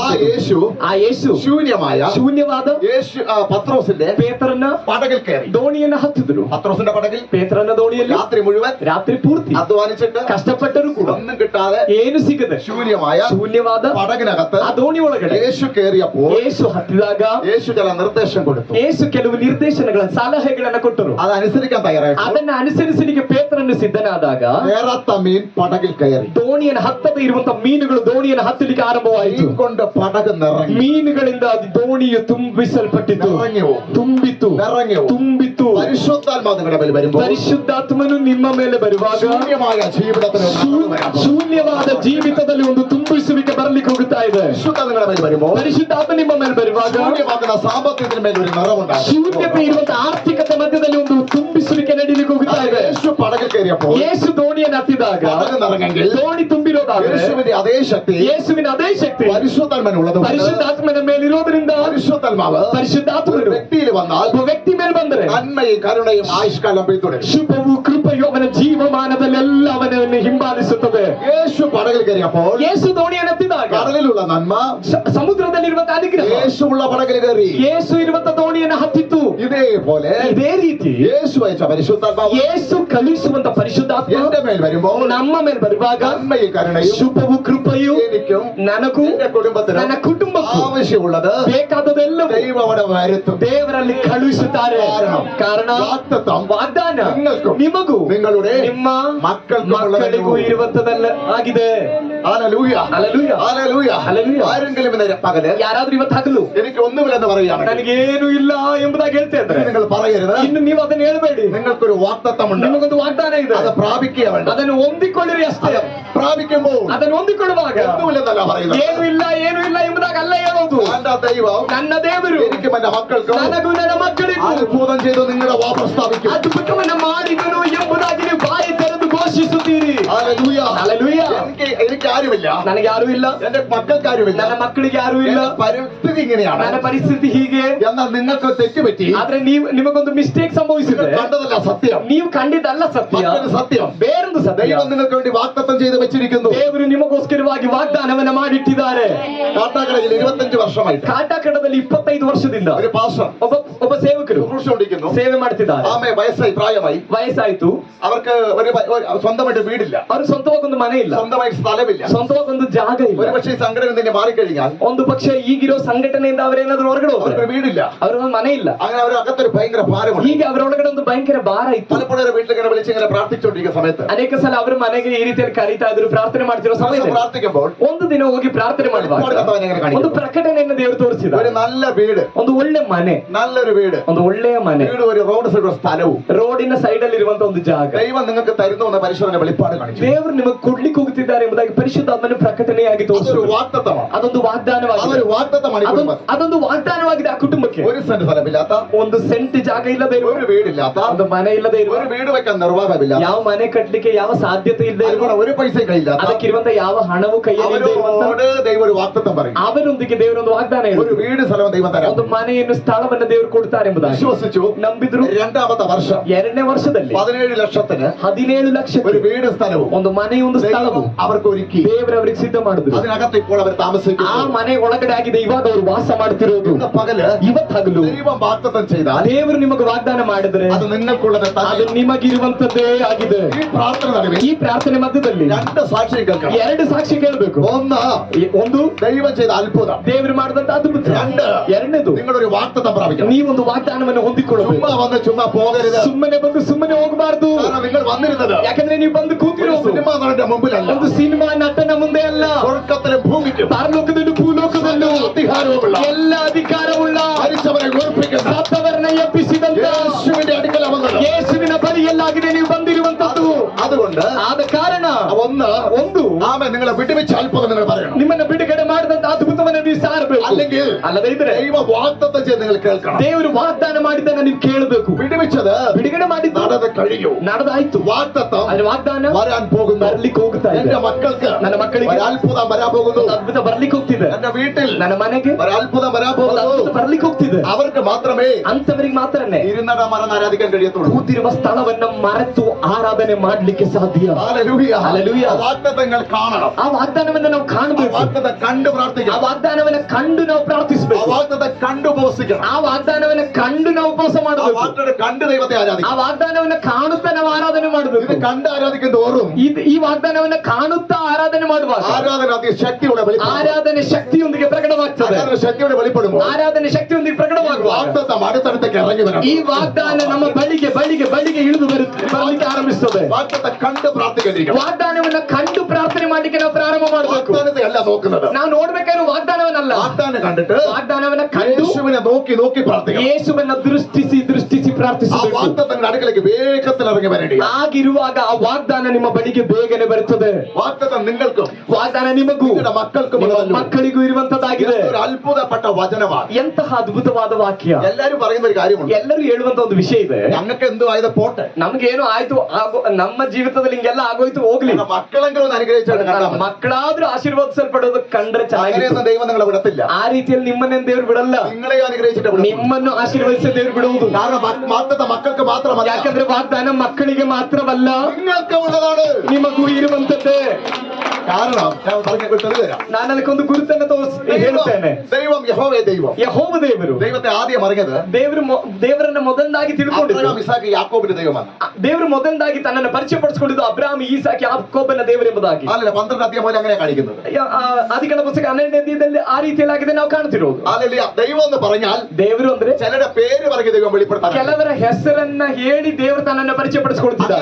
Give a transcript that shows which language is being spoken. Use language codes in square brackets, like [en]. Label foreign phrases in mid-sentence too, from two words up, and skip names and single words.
[ml] ആ യേശു ശൂന്യമായ [kn] ಶೂನ್ಯವಾದ [ml] യേശു പത്രോസിന്റെ [kn] ಪೇತ್ರನ [ml] പടകിൽ കയറി. [kn] ದೋಣಿಯನ್ನ ಹತ್ತಿದ್ರು. [ml] പത്രോസിന്റെ പടകിൽ [kn] ಪೇತ್ರನ ದೋಣಿಯಲ್ಲಿ [ml] രാത്രി മുഴുവൻ [kn] ರಾತ್ರಿ ಪೂರ್ತಿ [ml] അധ്വാനിച്ചിട്ട് [kn] ಕಷ್ಟಪಟ್ಟರು ಕೂಡ [ml] ഒന്നും കിട്ടാതെ [kn] ಏನು ಸಿಗದೆ [ml] ശൂന്യമായ [kn] ಶೂನ್ಯವಾದ [ml] പടകിനകത്ത് [kn] ಆ ದೋಣಿ ಒಳಗಡೆ [ml] യേശു കയറിയപ്പോൾ [kn] ಯೇಸು ಹತ್ತಿದಾಗ [ml] യേശು ചില നിർദ്ദേശം കൊടുത്തു. [kn] ಯೇಸು ಕೆಲವು ನಿರ್ದೇಶನಗಳ ಸಲಹೆಗಳನ್ನ ಕೊಟ್ಟರು. [ml] അതനുസരിക്കാൻ തയ്യാറായി. [kn] ಅದನ್ನ ಅನುಸರಿಸಲಿಕ್ಕೆ ಪೇತ್ರನು ಸಿದ್ಧನಾದಾಗ [ml] കേറാത്ത മീൻ പടകിൽ കയറി. [kn] ದೋಣಿಯನ್ನು ಹತ್ತದೇ ಇರುವಂತ ಮೀನುಗಳು ದೋಣಿಯನ್ನು ಹತ್ತಲಿಕ್ಕೆ ಆರಂಭವಾಯಿತು. [ml] മീൻ കൊണ്ട് പടക് നിറങ്ങി. [kn] ಮೀನುಗಳಿಂದ ದೋಣಿಯು ತುಂಬಿಸಲ್ಪಟ್ಟಿತು. [ml] നിറഞ്ഞു [kn] ತುಂಬಿತು. [ml] നിറഞ്ഞു [kn] ತುಂಬಿತು. [ml] പരിശുദ്ധാത്മാവ് നിങ്ങളുടെ മേൽ വരുമ്പോൾ [kn] ಪರಿಶುದ್ಧಾತ್ಮನು ನಿಮ್ಮ ಮೇಲೆ ಬರುವಾಗ [ml] ശൂന്യമായ ജീവിതത്തിന് ഒരു നന്മ വരാൻ പോകുന്നു. [kn] ಶೂನ್ಯವಾದ ಜೀವಿತದಲ್ಲಿ ಒಂದು ತುಂಬಿಸುವಿಕೆ ಬರಲಿಕ್ಕೆ ಹೋಗುತ್ತಾ ಇದೆ. [ml] പരിശുദ്ധ നിങ്ങളുടെ മേൽ വരുമ്പോൾ [kn] ಪರಿಶುದ್ಧಾತ್ಮ ನಿಮ್ಮ ಮೇಲೆ ಬರುವಾಗ [ml] ശൂന്യമാകുന്ന സാമ്പത്തികത്തിന് മേൽ ഒരു നിറവുണ്ടാകും. [kn] ಶೂನ್ಯತೆ ಇರುವಂತ ಆರ್ಥಿಕತೆ ಮಧ್ಯದಲ್ಲಿ ಒಂದು ತುಂಬಿಸುವಿಕೆ ನಡೀಲಿಕ್ಕೆ ಹೋಗುತ್ತಾ ಇದೆ. [ml] യേശു പടകിൽ കയറിയപ്പോൾ [kn] ಯೇಸು ದೋಣಿಯನ್ನು ಹತ್ತಿದಾಗ [ml] പടക് നിറങ്ങെങ്കിൽ [kn] ದೋಣಿ ತುಂಬಿರೋದಾದ್ರೆ [ml] യേശുവിന്റെ അതേ ശക്തി [kn] ಯೇಸುವಿನ ಅದೇ ಶಕ್ತಿ [ml] പരിശുദ്ധാത്മനുള്ളത്. [kn] ಪರಿಶುದ್ಧಾತ್ಮನ ಮೇಲಿರೋದ್ರಿಂದ [ml] പരിശുദ്ധാത്മാവ് ഒരു [kn] ಪರಿಶುದ್ಧಾತ್ಮನು [ml] വ്യക്തിയിൽ വന്നാൽ [kn] ಒಬ್ಬ ವ್ಯಕ್ತಿ ಮೇಲೆ ಬಂದರೆ [ml] നന്മയും കരുണയും ആയുഷ്കാലം പിന്തുടരും. [kn] ಶುಭವು ಕೃಪೆಯು ಅವನ ಜೀವಮಾನದಲ್ಲೆಲ್ಲ ಅವನನ್ನು ಹಿಂಬಾಲಿಸುತ್ತದೆ. [ml] യേശു പടകിൽ കയറിയപ്പോൾ [kn] ಯೇಸು ದೋಣಿಯನ್ನು ಹತ್ತಿದಾಗ [ml] കടലിലുള്ള നന്മ [kn] ಸಮುದ್ರದಲ್ಲಿರುವಂತ ಅನುಗ್ರಹ [ml] യേശു ഉള്ള പടകിൽ കയറി. [kn] ಯೇಸು ಇರುವಂತ ದೋಣಿಯನ್ನು ಹತ್ತಿತ್ತು. [ml] ഇതേപോലെ [kn] ಇದೇ ರೀತಿ [ml] യേശു അയച്ച പരിശുദ്ധാത്മാവ് [kn] ಯೇಸು ಕಳುಹಿಸುವಂತ ಪರಿಶುದ್ಧಾತ್ಮ [ml] എന്റെ മേൽ വരുമ്പോൾ [kn] ನಮ್ಮ ಮೇಲೆ ಬರುವಾಗ [ml] നന്മയും കരുണയും [kn] ಶುಭವು ಕೃಪೆಯು [ml] എനിക്കും [kn] ನನಗೂ [ml] എന്റെ കുടുംബത്തിനും [kn] ನನ್ನ ಕುಟುಂಬಕ್ಕೂ [ml] ആവശ്യമുള്ളത് [kn] ಬೇಕಾದದೆಲ್ಲವೂ [ml] ദൈവം അവിടെ വരുത്തും. [kn] ದೇವರಲ್ಲಿ ಕಳುಹಿಸುತ್ತಾರೆ. ಕಾರಣ [ml] വാഗ്ദത്തം [kn] ವಾಗ್ದಾನ [ml] നിങ്ങൾക്കും [kn] ನಿಮಗೂ [ml] നിങ്ങളുടെ [kn] ನಿಮ್ಮ [ml] മക്കൾക്കും [kn] ಮಕ್ಕಳಿಗೂ ಇರುವಂತದಲ್ಲ ಆಗಿದೆ. [ml] ഹല്ലേലൂയ. ഹല്ലേലൂയ. ഹല്ലേലൂയ. ഹല്ലേലൂയ. ആരെങ്കിലും ഇന്ന് പകല് [kn] ಯಾರಾದ್ರೂ ಇವತ್ತು ಹಗಲು [ml] എനിക്ക് ഒന്നുമില്ലെന്ന് പറയുകയാണ്, [kn] ನನಗೇನು ಇಲ್ಲ ಎಂಬುದಾಗಿ ಹೇಳ್ತಾ ಇದ್ರೆ [ml] നിങ്ങൾ പറയരുത്. [kn] ಇನ್ನು ನೀವು ಅದನ್ನ ಹೇಳ್ಬೇಡಿ. [ml] നിങ്ങൾക്കൊരു വാഗ്ദത്തമുണ്ട്, [kn] ನಿಮಗೊಂದು ವಾಗ್ದಾನ ಇದೆ, [ml] അത് പ്രാപിക്കുക വേണ്ട. [kn] ಅದನ್ನು ಹೊಂದಿಕೊಳ್ಳಿರಿ ಅಷ್ಟೇ. [ml] പ്രാപിക്കുമ്പോൾ [kn] ಅದನ್ನು ಹೊಂದಿಕೊಳ್ಳುವಾಗ [ml] ഒന്നുമില്ലെന്നല്ല പറയുന്നത്. [kn] ಏನು ಇಲ್ಲ ಎಂಬುದಾಗಿ ಅಲ್ಲ ಹೇಳೋದು. [ml] എന്റെ ദൈവം [kn] ನನ್ನ ದೇವರು [ml] എനിക്കും എന്റെ മക്കൾക്കും [kn] ನನಗೂ ನನ್ನ ಮಕ್ಕಳಿಗೂ [ml] അത്ഭുതം ചെയ്ത് നിങ്ങളുടെ വാ പ്രസ്താവിക്കും. [kn] ಅದ್ಭುತವನ್ನ ಮಾಡಿದನು ಎಂಬುದಾಗಿ ನೀವು ಬಾಯಿ ತೆರೆದು ಘೋಷಿಸುತ್ತೀರಿ. [ml] ഹല്ലേലൂയ. [kn] ಹಲ್ಲೆಲೂಯಾ. [ml] എനിക്ക് ആരുമില്ല, [kn] ನನಗೆ ಯಾರು ಇಲ್ಲ, [ml] എന്റെ മക്കൾക്ക് ആരുമില്ല, [kn] ನನ್ನ ಮಕ್ಕಳಿಗೆ ಯಾರು ಇಲ್ಲ, [ml] എന്റെ പരിസ്ഥിതി ഇങ്ങനെയാണ്. [kn] ನನ್ನ ಪರಿಸ್ಥಿತಿ ಹೀಗೆ. [ml] എന്നാൽ നിങ്ങൾക്ക് തെറ്റുപറ്റി, [kn] ಆದ್ರೆ ನಿಮಗೊಂದು ಮಿಸ್ಟೇಕ್ ಸಂಭವಿಸಿದೆ. [ml] നിങ്ങൾ കണ്ടതല്ല സത്യം, [kn] ನೀವು ಕಂಡಿದ್ದಲ್ಲ ಸತ್ಯ, [ml] മറ്റൊരു സത്യം. [kn] ಬೇರೊಂದು ಸತ್ಯ. [ml] ദൈവം നിങ്ങൾക്ക് വേണ്ടി വാഗ്ദത്തം ചെയ്ത് വെച്ചിരിക്കുന്നു. [kn] ದೇವರು ನಿಮಗೋಸ್ಕರವಾಗಿ ವಾಗ್ದಾನವನ್ನ ಮಾಡಿಟ್ಟಿದ್ದಾರೆ. [ml] കാട്ടാക്കടയിൽ 25 വർഷമായിട്ട് [kn] ಕಾಟಾಕಡದಲ್ಲಿ 25 ವರ್ಷದಿಂದ [ml] ഒരു പാസ്റ്റർ [kn] ಒಬ್ಬ ಸೇವಕರು [ml] ശുശ്രൂഷിക്കുന്നു. [kn] ಸೇವೆ ಮಾಡ್ತಿದ್ದಾರೆ. [ml] ആമേ വയസ്സായി, പ്രായമായി. [kn] ವಯಸ್ಸಾಯ್ತು. [ml] അവർക്ക് ഒരു സ്വന്തമായിട്ട് വീടില്ല, [kn] ಅವ್ರು ಸ್ವಂತವಾಗೊಂದು ಮನೆ ಇಲ್ಲ, [ml] സ്വന്തമായി സ്ഥലമില്ല. [kn] ಸ್ವಂತವಾಗೊಂದು ಜಾಗ ಇಲ್ಲ. [ml] ഒരു പക്ഷേ ഈ സംഘടന തന്നെ മാറിക്കഴിഞ്ഞാൽ [kn] ಒಂದು ಪಕ್ಷ ಈಗಿರೋ ಸಂಘಟನೆಯಿಂದ ಅವರೇನಾದ್ರೂ ಹೊರಗಡೆ ಹೋದ್ರೆ [ml] അവർക്കൊരു വീടില്ല, [kn] ಅವ್ರಿಗೊಂದು ಮನೆ ಇಲ್ಲ. [ml] അങ്ങനെ അവർ അകത്തൊരു ഭയങ്കര ഭാരമുണ്ട്. [kn] ಹೀಗೆ ಅವರೊಳಗಡೆ ಒಂದು ಭಯಂಕರ ಭಾರ ಇತ್ತು. [ml] പലപ്പോഴും അവരെ വീട്ടിലിങ്ങനെ വിളിച്ചിങ്ങനെ പ്രാർത്ഥിച്ചുകൊണ്ടിരിക്കുന്ന സമയത്ത് [kn] ಅನೇಕ ಸಲ ಅವರ ಮನೆಗೆ ಈ ರೀತಿಯಲ್ಲಿ ಕರೀತಾ ಇದ್ರು, ಪ್ರಾರ್ಥನೆ ಮಾಡ್ತಿರೋ ಸಮಯದಲ್ಲಿ [ml] പ്രാർത്ഥിക്കുമ്പോൾ [kn] ಒಂದು ದಿನ ಹೋಗಿ ಪ್ರಾರ್ಥನೆ ಮಾಡುವಾಗ ಒಂದು ಪ್ರಕಟಣೆಯನ್ನು ದೇವರು ತೋರಿಸಿದ. [ml] ഒരു നല്ല വീട്, [kn] ಒಂದು ಒಳ್ಳೆ ಮನೆ, [ml] നല്ലൊരു വീട്, [kn] ಒಂದು ಒಳ್ಳೆಯ ಮನೆ, [ml] വീട് ഒരു [en] road side [ml] സ്ഥലവും [kn] ರೋಡಿನ ಸೈಡ್ ಅಲ್ಲಿ ಇರುವಂತ ಒಂದು ಜಾಗ [ml] ദൈവം നിങ്ങൾക്ക് തരുന്നു എന്ന പരിശോധന വെളിപ്പാട് കാണിച്ചു. [kn] ದೇವರು ನಿಮಗೆ ಕೊಡ್ಲಿಕ್ಕೆ ಹೋಗುತ್ತಿದ್ದಾರೆ ಎಂಬುದಾಗಿ ಪರಿಶುದ್ಧಾತ್ಮನ ಪ್ರಕಟಣೆಯಾಗಿ [ml] അതൊരു [kn] ತೋರಿಸಿದರು. [ml] വാഗ്ദത്തമാണ്, [kn] ಅದೊಂದು ವಾಗ್ದಾನವಾಗಿದೆ. [ml] അതൊരു വാഗ്ദത്തമാണ്. ഈ കുടുംബം [kn] ಅದೊಂದು ವಾಗ್ದಾನವಾಗಿದೆ ಆ ಕುಟುಂಬಕ್ಕೆ. [ml] ഒരു സെന്റ് സ്ഥലമില്ലാത്ത, [kn] ಒಂದು ಸೆಂಟ್ ಜಾಗ ಇಲ್ಲದೆ ಇರುವ, [ml] ഒരു വീടില്ലാത്ത, [kn] ಒಂದು ಮನೆ ಇಲ್ಲದೆ ಇರುವ, [ml] ഒരു വീട് വെക്കാൻ നിർവാഹമില്ല, [kn] ಯಾವ ಮನೆ കಟ್ಟಲಿಕ್ಕೆ ಯಾವ ಸಾಧ್ಯತೆ ಇಲ್ಲದೆ ಇರುವ, [ml] അതുപോലെ ഒരു പൈസ കയ്യില്ലാത്ത, [kn] ಅದಕ್ಕಿರುವಂತ ಯಾವ ಹಣವು ಕೈಯಲ್ಲಿ ಇಲ್ಲದೆ ಇರುವಂತ [ml] അവരോട് ദൈവം ഒരു വാഗ്ദത്തം പറയും. [kn] ಅವರೊಂದಿಗೆ ದೇವರೊಂದು ವಾಗ್ದಾನ [ml] ഒരു [kn] ಹೇಳಿದರು. [ml] വീട് സ്ഥലവും ദൈവം തരാം. [kn] ಒಂದು ಮನೆಯನ್ನು ಸ್ಥಳವನ್ನು ದೇವರು ಕೊಡ್ತಾರೆ ಎಂಬುದಾಗಿ [ml] വിശ്വസിച്ചു. [kn] ನಂಬಿದ್ರು. [ml] രണ്ടാമത്തെ വർഷം [kn] 2ನೇ ವರ್ಷದಲ್ಲಿ [ml] 17 ലക്ഷത്തിന് [kn] 17 ಲಕ್ಷ [ml] ഒരു വീട് സ്ഥലവും [kn] ಒಂದು ಮನೆ ಒಂದು ಸ್ಥಳವು [ml] ദൈവം അവർക്ക് ഒരുക്കി. [kn] ದೇವರು ಅವರಿಗೆ ಸಿದ್ಧ ಮಾಡಿದ್ರು. [ml] അതിനകത്ത് ഇപ്പോൾ അവർ [kn] ಆ [ml] താമസിക്കുന്നു. [kn] ಮನೆ ಒಳಗಡೆ ಆಗಿದೆ ಇವಾಗ ಅವರು ವಾಸ ಮಾಡ್ತಿರೋದು. [ml] ഇന്ന് പകല് [kn] ಇವತ್ತು ಹಗಲು [ml] ദൈവം വാഗ്ദത്തം ചെയ്താൽ [kn] ದೇವರು ನಿಮಗೆ ವಾಗ್ದಾನ ಮಾಡಿದ್ರೆ [ml] അത് നിങ്ങൾക്കുള്ളത് [kn] ಅದು ನಿಮಗಿರುವಂತದ್ದೇ ಆಗಿದೆ. [ml] ഈ പ്രാർത്ഥന നടുവിൽ [kn] ಈ ಪ್ರಾರ್ಥನೆ ಮಧ್ಯದಲ್ಲಿ [ml] 2 സാക്ഷ്യം കേൾക്കണം. [kn] 2 ಸಾಕ್ಷಿ ಕೇಳಬೇಕು. [ml] ഒന്ന്, [kn] ಒಂದು [ml] ദൈവം ചെയ്ത അത്ഭുതം. [kn] ದೇವರು ಮಾಡಿದಂತ ಅದ್ಭುತ. [ml] 2, [kn] ಎರಡನೇದು [ml] നിങ്ങളൊരു വാഗ്ദത്തം പ്രാപിക്കണം. [kn] ನೀವೊಂದು ವಾಗ್ದಾನವನ್ನು ಹೊಂದಿಕೊಳ್ಳಬೇಕು. [ml] ചുമ്മാ വന്ന് ചുമ്മാ പോകരുത്. [kn] ಸುಮ್ಮನೆ ಬಂದು ಸುಮ್ಮನೆ ಹೋಗಬಾರದು. [ml] കാരണം നിങ്ങൾ വന്നിരുന്നത് [kn] ಯಾಕಂದ್ರೆ ನೀವು ಬಂದು [ml] ഒരു [kn] ಕೂತಿರೋದು [ml] സിനിമാ നടന്റെ മുമ്പിലല്ല, [kn] ಒಂದು ಸಿನಿಮಾ ನಟನ ಮುಂದೆ ಅಲ್ಲ, [ml] സ്വർഗത്തിലും ഭൂമിക്കും [kn] ಪರಲೋಕದಲ್ಲೂ ಭೂಲೋಕದಲ್ಲೂ [ml] അധികാരവുമുള്ള, [kn] ಎಲ್ಲ ಅಧಿಕಾರವುಳ್ಳ, [ml] മരിച്ചവരെ ഉയർപ്പിക്കുന്ന [kn] ಸತ್ತವರನ್ನ ಎಬ್ಬಿಸಿದಂತ [ml] യേശുവിന്റെ അടുക്കൽ വന്നത്. [kn] ಯೇಸುವಿನ ಬಳಿಯಲ್ಲಾಗಿದೆ ನೀವು ಬಂದಿರುವಂತದ್ದು. [ml] അതുകൊണ്ട് [kn] ಆದ ಕಾರಣ ಒಂದು [ml] ആമേ നിങ്ങളെ വിടുവിച്ച അത്ഭുതം നിങ്ങൾ പറയണം. [kn] ನಿಮ್ಮನ್ನ ಬಿಡುಗಡೆ ಮಾಡಿದಂತ ಅದ್ಭುತವನ್ನ ನೀವು ಸಾರಬೇಕು. [ml] അല്ലെങ്കിൽ [kn] ಅಲ್ಲದೆ ಇದ್ರೆ [ml] ദൈവ വാഗ്ദത്തം ചെയ്ത് നിങ്ങൾ കേൾക്കണം. [kn] ದೇವರು ವಾಗ್ದಾನ ಮಾಡಿದ್ದನ್ನ ನೀವು ಕೇಳಬೇಕು. [ml] വിടുവിച്ചത് [kn] ಬಿಡುಗಡೆ ಮಾಡಿದ್ದು [ml] നടന്ന് കഴിഞ്ഞു. [kn] ನಡೆದಾಯ್ತು. [ml] വാഗ്ദത്തം [kn] ಅದ್ರ ವಾಗ್ದಾನ [ml] വരാൻ പോകുന്നു. [kn] ಬರ್ಲಿಕ್ಕೆ ಹೋಗ್ತಾ ಇದೆ. [ml] എന്റെ മക്കൾക്ക് [kn] ನನ್ನ ಮಕ್ಕಳಿಗೆ [ml] ഒരു അത്ഭുതം വരാൻ പോകുന്നു. [kn] ಒಂದು ಅದ್ಭುತ ಬರ್ಲಿಕ್ಕೆ ಹೋಗ್ತಿದೆ. [ml] എന്റെ വീട്ടിൽ [kn] ನನ್ನ ಮನೆಗೆ [ml] ഒരു അത്ഭുതം വരാൻ [kn] ಒಂದು [ml] പോകുന്നു. [kn] ಅದ್ಭುತ ಬರ್ಲಿಕ್ಕೆ ಹೋಗ್ತಿದೆ. [ml] അവർക്ക് മാത്രമേ [kn] ಅಂತವರಿಗೆ ಮಾತ್ರನೇ [ml] ഇരുന്നട മറന്ന് ആരാധിക്കാൻ കഴിയത്തുള്ളൂ. [kn] ಕೂತಿರುವ ಸ್ಥಳವನ್ನ ಮರೆತು ಆರಾಧನೆ ಮಾಡ್ಲಿಕ್ಕೆ ಸಾಧ್ಯ. [ml] ഹല്ലേലൂയ. ഹല്ലേലൂയ. ആ വാഗ്ദത്തങ്ങൾ കാണണം. [kn] ಆ ವಾಗ್ದಾನವನ್ನ ನಾವು [ml] ആ [kn] ಕಾಣಬೇಕು. [ml] വാഗ്ദത്തം കണ്ടു [kn] ಆ [ml] പ്രാർത്ഥിക്കണം. [kn] ವಾಗ್ದಾನವನ್ನ ಕಂಡು ನಾವು [ml] ആ [kn] ಪ್ರಾರ್ಥಿಸಬೇಕು. [ml] വാഗ്ദത്തം കണ്ടു ഉപവസിക്കണം. [kn] ಆ ವಾಗ್ದಾನವನ್ನ ಕಂಡು ನಾವು ಉಪವಾಸ [ml] ആ [kn] ಮಾಡಬೇಕು. [ml] വാഗ്ദത്തം കണ്ട് ദൈവത്തെ [kn] ಆ [ml] ആരാധിക്കണം. [kn] ವಾಗ್ದಾನವನ್ನ ಕಾಣುತ್ತಾ ನಾವು ಆರಾಧನೆ [ml] ഇത് [kn] ಮಾಡಬೇಕು. [ml] കണ്ട് ആരാധിക്കും തോറും [kn] ಈ ವಾಗ್ದಾನವನ್ನ ಕಾಣುತ್ತಾ ಆರಾಧನೆ ಮಾಡುವಾಗ [ml] ആരാധന അതി ശക്തിയോടെ വെളിപ്പെടും. [kn] ಆರಾಧನೆ ಶಕ್ತಿಯೊಂದಿಗೆ ಪ್ರಕಟವಾಗ್ತದೆ. [ml] ആരാധന ശക്തിയോടെ വെളിപ്പെടുമ്പോൾ [kn] ಆರಾಧನೆ ಶಕ್ತಿಯೊಂದಿಗೆ ಪ್ರಕಟವಾಗುವಾಗ [ml] വാഗ്ദത്തം അടുത്തടുത്തേക്ക് ഇറങ്ങി വരണം. [kn] ಈ ವಾಗ್ದಾನ ನಮ್ಮ ಬಳಿಗೆ ಇಳಿದು ಬರಲಿಕ್ಕೆ ಆರಂಭಿಸ್ತದೆ. [ml] വാഗ്ദത്തം കണ്ട് പ്രാർത്ഥിക്കേണ്ടിരിക്കണം. [kn] ವಾಗ್ದಾನವನ್ನ ಕಂಡು ಪ್ರಾರ್ಥನೆ ಮಾಡ್ಲಿಕ್ಕೆ ನಾವು ಪ್ರಾರಂಭ ಮಾಡಬೇಕು. [ml] വാഗ്ദാനത്തെ അല്ല നോക്കുന്നത്. [kn] ನಾವು ನೋಡ್ಬೇಕಾದ್ರೆ ವಾಗ್ದಾನವನ್ನಲ್ಲ, [ml] വാഗ്ദാനം കണ്ടിട്ട് [kn] ವಾಗ್ದಾನವನ್ನ ಕಂಡು [ml] യേശുവിനെ നോക്കി പ്രാർത്ഥിക്കണം. [kn] ಯೇಸುವನ್ನ ದೃಷ್ಟಿಸಿ [ml] ആ [kn] ಪ್ರಾರ್ಥಿಸಬೇಕು. [ml] വാഗ്ദത്തങ്ങളുടെ അടുക്കലേക്ക് വേഗത്തിൽ ഇറങ്ങി വരേണ്ടി. [kn] ಆಗಿರುವಾಗ ಆ ವಾಗ್ದಾನ ನಿಮ್ಮ ಬಳಿಗೆ ಬೇಗನೆ ಬರುತ್ತದೆ. [ml] വാഗ്ദത്തം നിങ്ങൾക്കും [kn] ವಾಗ್ದಾನ ನಿಮಗೂ [ml] നിങ്ങളുടെ മക്കൾക്കും [kn] ನಿಮ್ಮ [ml] ഉള്ളതല്ലോ. [kn] ಮಕ್ಕಳಿಗೂ ಇರುವಂತದ್ದಾಗಿದೆ. [ml] ഒരു അത്ഭുതപ്പെട്ട വചനമാണ്. [kn] ಎಂತಹ ಅದ್ಭುತವಾದ ವಾಕ್ಯ. [ml] എല്ലാരും പറയുന്ന ഒരു കാര്യമുണ്ട്. [kn] ಎಲ್ಲರೂ ಹೇಳುವಂತ ಒಂದು ವಿಷಯ ಇದೆ. [ml] ഞങ്ങൾക്ക് എന്തോ ആയത് പോട്ടെ, [kn] ನಮ್ಗೇನು ಆಯ್ತು ನಮ್ಮ ಜೀವಿತದಲ್ಲಿ ಹಿಂಗೆಲ್ಲ ಆಗೋಯ್ತು ಹೋಗ್ಲಿ, [ml] മക്കളെങ്കിലും ഒന്ന് അനുഗ്രഹിച്ചാൽ [kn] ಮಕ್ಕಳಾದ್ರೂ ಆಶೀರ್ವಾದಿಸಲ್ಪಡೋದು ಕಂಡ್ರೆ ಚೆನ್ನಾಗಿ. [ml] അങ്ങനെയൊന്നും ദൈവം നിങ്ങളെ വിടത്തില്ല. [kn] ಆ ರೀತಿಯಲ್ಲಿ ನಿಮ್ಮನ್ನೇನು ದೇವ್ರು ಬಿಡಲ್ಲ, [ml] നിങ്ങളെ അനുഗ്രഹിച്ചിട്ട് വിടും. [kn] ನಿಮ್ಮನ್ನು ಆಶೀರ್ವದಿಸಿ ದೇವ್ರು ಬಿಡುವುದು. [ml] കാരണം വാഗ്ദത്തം മക്കൾക്ക് മാത്രമല്ല, [kn] ಯಾಕಂದ್ರೆ ವಾಗ್ದಾನ ಮಕ್ಕಳಿಗೆ ಮಾತ್ರವಲ್ಲ, [ml] നിങ്ങൾക്ക് ഉള്ളതാണ്. [kn] ನಿಮಗೂ ಇರುವಂತದ್ದೇ. [ml] കാരണം ഞാൻ പറഞ്ഞ തെളിവ് തരാം. [kn] ನಾನು ಅದಕ್ಕೊಂದು ಗುರುತನ್ನು ಹೇಳುತ್ತೇನೆ. [ml] ദൈവം യഹോവേ ദൈവം. [kn] ಯೆಹೋವ ದೇವರು. [ml] ദൈവത്തെ ആദ്യം അറിഞ്ഞത് [kn] ದೇವರನ್ನ ಮೊದಲನಾಗಿ ತಿಳ್ಕೊಂಡಿದ್ದು [ml] അബ്രഹാം ഇസാക്ക് യാക്കോബിന്റെ ദൈവമാണ്. [kn] ದೇವರು ಮೊದಲನಾಗಿ ತನ್ನನ್ನು ಪರಿಚಯಪಡಿಸಿಕೊಂಡಿದ್ದು ಅಬ್ರಾಹಂ ಈಸಾಕ್ ಯಾಕೋಬನ ದೇವರೆಂಬುದಾಗಿ. [ml] അല്ലല്ല 12 അധ്യായം മുതൽ അങ്ങനെ കാണിക്കുന്നത്. [kn] ಆದಿಕಾಂಡ ಪುಸ್ತಕ 12ನೇ ಅಧ್ಯಾಯದಲ್ಲಿ ಆ ರೀತಿಯಾಗಿದೆ ನಾವು ಕಾಣ್ತಿರೋದು. [ml] അല്ലല്ല ദൈവം എന്ന് പറഞ്ഞാൽ [kn] ದೇವರು ಅಂದ್ರೆ [ml] ചിലരുടെ പേര് പറഞ്ഞ് ദൈവം വെളിപ്പെടുത്താൻ. [kn] ಕೆಲವರ ಹೆಸರನ್ನ ಹೇಳಿ ದೇವರು ತನ್ನನ್ನು ಪರಿಚಯಪಡಿಸಿಕೊಳ್ತಿದ್ದಾರೆ.